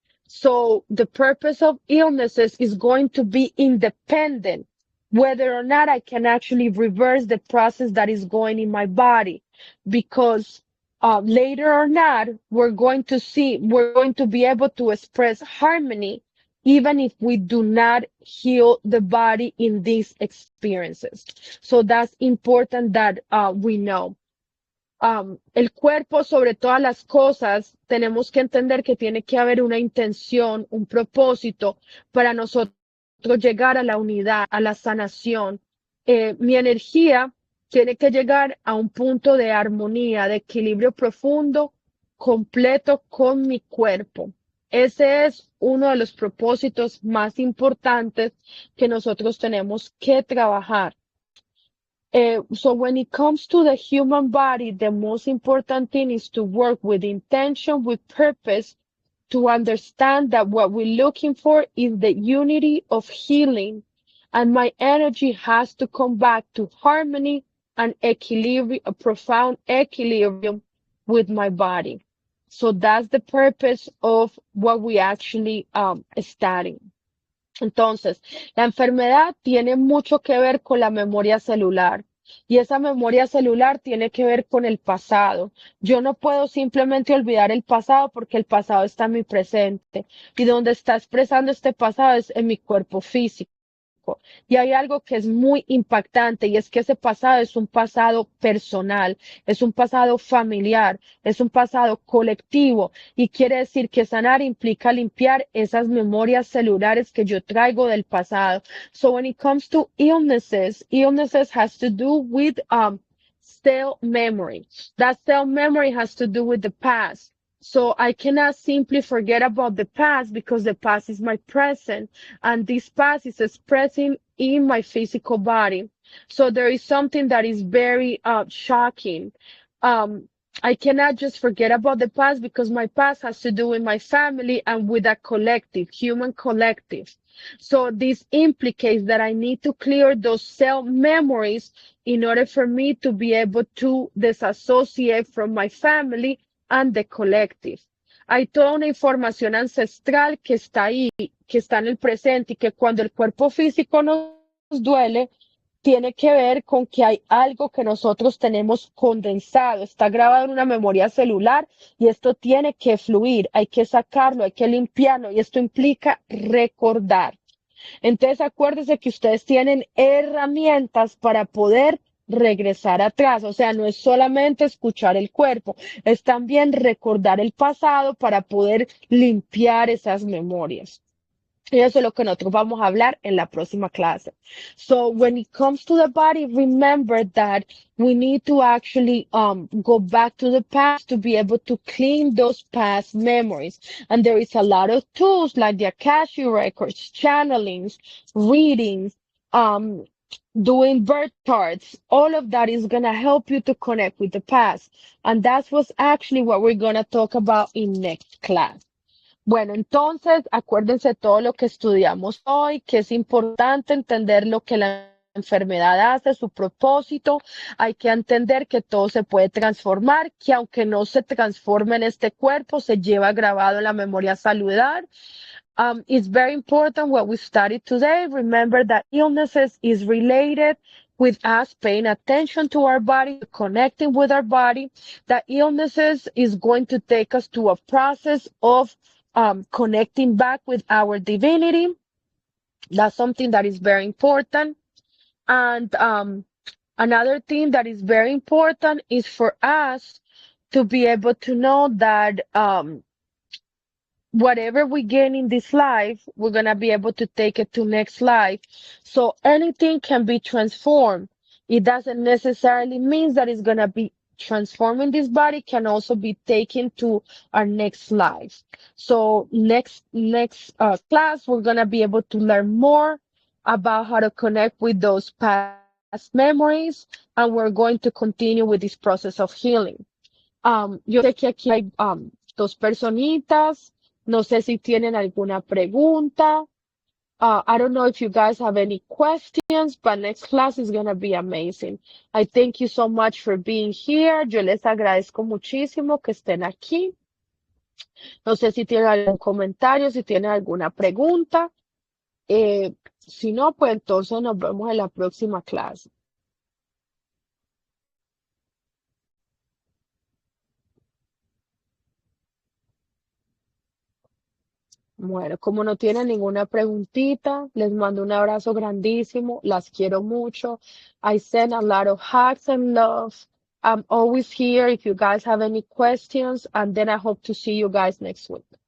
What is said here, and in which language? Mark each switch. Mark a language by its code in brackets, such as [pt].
[en] So the purpose of illnesses is going to be independent, whether or not I can actually reverse the process that is going in my body. Because later or not, we're going to be able to express harmony, even if we do not heal the body in these experiences. So that's important that we know. [es] El cuerpo sobre todas las cosas, tenemos que entender que tiene que haber una intención, un propósito para nosotros llegar a la unidad, a la sanación. Mi energía tiene que llegar a un punto de armonía, de equilibrio profundo, completo con mi cuerpo. Ese es uno de los propósitos más importantes que nosotros tenemos que trabajar. [en] So when it comes to the human body, the most important thing is to work with intention, with purpose, to understand that what we're looking for is the unity of healing. And my energy has to come back to harmony and equilibrium, a profound equilibrium with my body. So that's the purpose of what we actually studying. [es] Entonces, la enfermedad tiene mucho que ver con la memoria celular y esa memoria celular tiene que ver con el pasado. Yo no puedo simplemente olvidar el pasado porque el pasado está en mi presente y donde está expresando este pasado es en mi cuerpo físico. Y hay algo que es muy impactante y es que ese pasado es un pasado personal, es un pasado familiar, es un pasado colectivo y quiere decir que sanar implica limpiar esas memorias celulares que yo traigo del pasado. [en] So when it comes to illnesses has to do with cell memory. That cell memory has to do with the past. So I cannot simply forget about the past because the past is my present and this past is expressing in my physical body. So there is something that is very shocking. I cannot just forget about the past because my past has to do with my family and with a collective, human collective. So this implicates that I need to clear those cell memories in order for me to be able to disassociate from my family and the collective. [es] Hay toda una información ancestral que está ahí, que está en el presente y que cuando el cuerpo físico nos duele, tiene que ver con que hay algo que nosotros tenemos condensado, está grabado en una memoria celular y esto tiene que fluir, hay que sacarlo, hay que limpiarlo y esto implica recordar. Entonces acuérdense que ustedes tienen herramientas para poder regresar atrás, o sea, no es solamente escuchar el cuerpo, es también recordar el pasado para poder limpiar esas memorias. Y eso es lo que nosotros vamos a hablar en la próxima clase. [en] So when it comes to the body, remember that we need to actually go back to the past to be able to clean those past memories. And there is a lot of tools like the Akashic records, channelings, readings, doing birth charts. All of that is going to help you to connect with the past. And that's what's actually what we're going to talk about in next class. [es] Bueno, entonces acuérdense todo lo que estudiamos hoy, que es importante entender lo que la enfermedad hace, su propósito. Hay que entender que todo se puede transformar, que aunque no se transforme en este cuerpo, se lleva grabado en la memoria celular. [en] It's very important what we studied today. Remember that illnesses is related with us paying attention to our body, connecting with our body. That illnesses is going to take us to a process of connecting back with our divinity. That's something that is very important. And another thing that is very important is for us to be able to know that whatever we gain in this life, we're going to be able to take it to next life. So anything can be transformed. It doesn't necessarily mean that it's going to be transforming this body, can also be taken to our next life. So next class, we're going to be able to learn more about how to connect with those past memories, and we're going to continue with this process of healing. [es] Yo sé que aquí hay dos personitas. No sé si tienen alguna pregunta. [en] I don't know if you guys have any questions, but next class is going to be amazing. I thank you so much for being here. [es] Yo les agradezco muchísimo que estén aquí. No sé si tienen algún comentario, si tienen alguna pregunta. Si no, pues entonces nos vemos en la próxima clase. Bueno, como no tienen ninguna preguntita, les mando un abrazo grandísimo. Las quiero mucho. [en] I send a lot of hugs and love. I'm always here if you guys have any questions, and then I hope to see you guys next week.